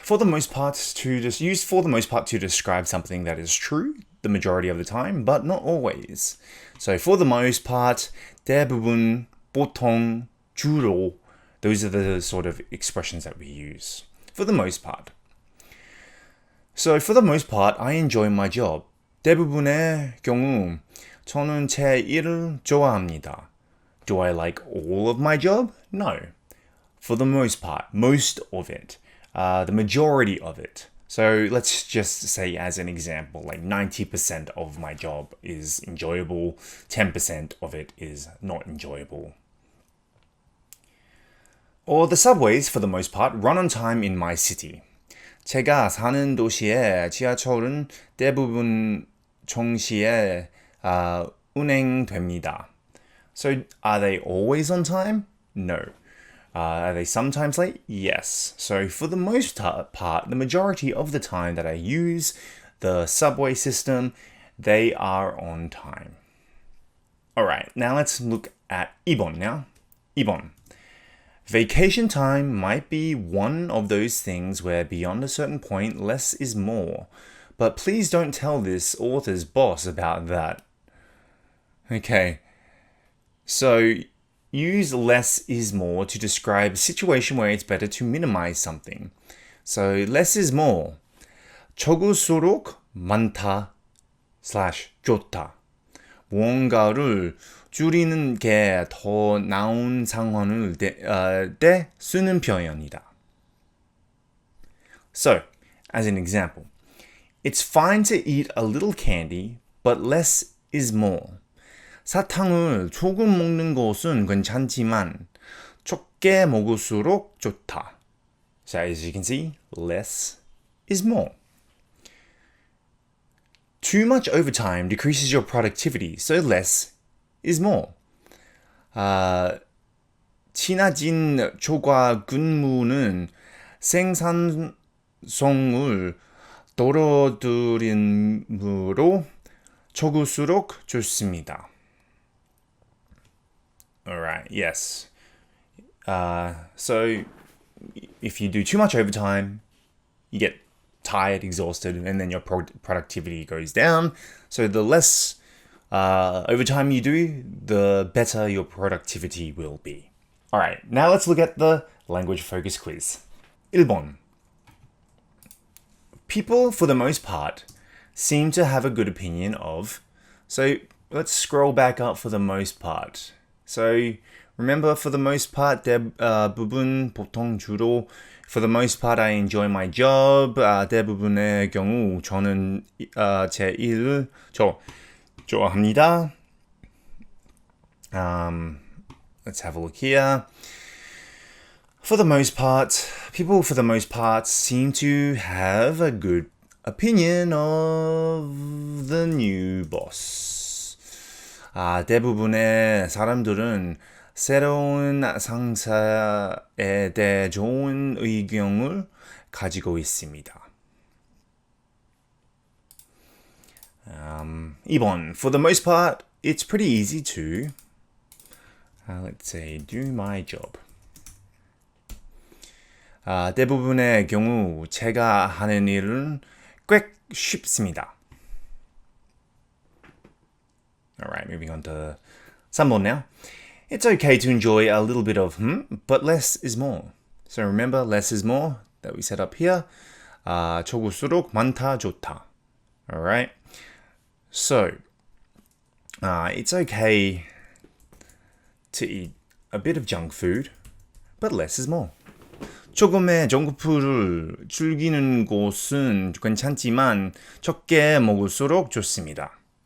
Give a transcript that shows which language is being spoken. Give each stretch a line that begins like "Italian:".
English: For the most part to just use for the most part to describe something that is true the majority of the time, but not always. So for the most part,
Korean: 대부분, 보통, 주로,
English: those are the sort of expressions that we use. For the most part. So for the most part, I enjoy my job.
Korean: 대부분의 경우, 저는 제 일을 좋아합니다.
English: Do I like all of my job? No. For the most part, most of it, the majority of it. So let's just say as an example, like 90% of my job is enjoyable, 10% of it is not enjoyable. Or the subways, for the most part, run on time in my city.
Korean: 제가 사는 도시의 지하철은 대부분 정시에 운행됩니다.
English: So are they always on time? No. Are they sometimes late? Yes. So for the most part, the majority of the time that I use the subway system, they are on time. Alright, now let's look at 2번 now.
Korean: 2번.
English: Vacation time might be one of those things where beyond a certain point, less is more. But please don't tell this author's boss about that. Okay. So, use less is more to describe a situation where it's better to minimize something. So less is more.
Korean: 적을수록 많다 / 좋다. 무언가를 줄이는 게 더 나은 상황을 때 쓰는 표현이다.
English: So, as an example, it's fine to eat a little candy, but less is more.
Korean: 사탕을 조금 먹는 것은 괜찮지만 적게 먹을수록 좋다.
English: So as you can see, less is more. Too much overtime decreases your productivity, so less is more.
Korean: 지나친 초과 근무는 생산성을 떨어뜨리므로 적을수록 좋습니다.
English: Alright, yes. So if you do too much overtime, you get tired, exhausted, and then your productivity goes down. So the less overtime you do, the better your productivity will be. Alright, now let's look at the language focus quiz.
Korean: 1번.
English: People, for the most part, seem to have a good opinion of... So let's scroll back up for the most part. So remember, for the most part,
Korean: 대부분, 보통, 주로.
English: For the most part, I enjoy my job.
Korean: 대부분의 경우 저는 제 일을 좋아합니다.
English: Let's have a look here. For the most part, people for the most part seem to have a good opinion of the new boss.
Korean: 대부분의 사람들은 새로운 상사에 대해 좋은 의견을 가지고 있습니다. 2번.
English: For the most part, it's pretty easy to, let's say, do my job.
Korean: 대부분의 경우 제가 하는 일은 꽤 쉽습니다.
English: Alright, moving on to 3번 now. It's okay to enjoy a little bit of but less is more. So remember, less is more that we set up here.
Korean: 적을수록 많다, 좋다. Alright?
English: So, it's okay to eat a bit of junk food, but less is more.
Korean: 조금의 정크푸드를 즐기는 것은 괜찮지만 적게 먹을수록 좋습니다.